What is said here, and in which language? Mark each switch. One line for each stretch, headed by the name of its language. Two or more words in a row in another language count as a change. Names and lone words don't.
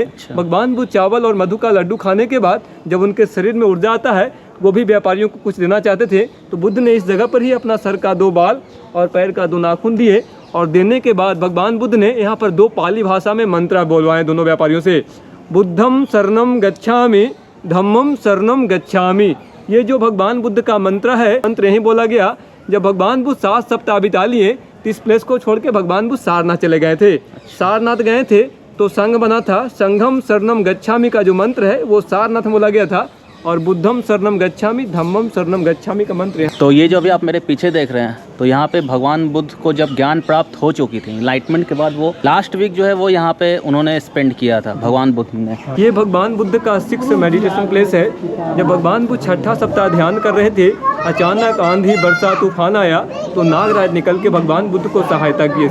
Hindi: भगवान बुद्ध चावल और मधु का लड्डू खाने के बाद जब उनके शरीर में ऊर्जा आता है, वो भी व्यापारियों को कुछ देना चाहते थे, तो बुद्ध ने इस जगह पर ही अपना सर का 2 बाल और पैर का 2 नाखून दिए। और देने के बाद भगवान बुद्ध ने यहाँ पर 2 पाली भाषा में मंत्र बोलवाए दोनों व्यापारियों से,
Pali: बुद्धम शरणम गच्छामि, धम्मम शरणम गच्छामि।
Hindi: ये जो भगवान बुद्ध का मंत्र है, मंत्र यही बोला गया। जब भगवान बुद्ध 7 सप्ताह बिता लिए, तो इस प्लेस को छोड़ के भगवान बुद्ध सारनाथ चले गए थे। सारनाथ गए थे तो संघ बना था,
Pali: संघम शरणम गच्छामि
Hindi: का जो मंत्र है वो सारनाथ में बोला गया था, और
Pali: बुद्धम शरणम गच्छामि, धम्मम शरणम गच्छामि
Hindi: का मंत्र है। तो ये जो अभी आप मेरे पीछे देख रहे हैं, तो यहाँ पे भगवान बुद्ध को जब ज्ञान प्राप्त हो चुकी थी, इनलाइटमेंट के बाद वो
English: last week
Hindi: जो है वो यहाँ पे उन्होंने स्पेंड किया था भगवान बुद्ध ने। ये भगवान बुद्ध का 6th
English: meditation place
Hindi: है। जब भगवान बुद्ध 6ठा सप्ताह ध्यान कर रहे थे, अचानक आंधी वर्षा तूफान आया, तो नागराज निकल के भगवान बुद्ध को सहायता किए।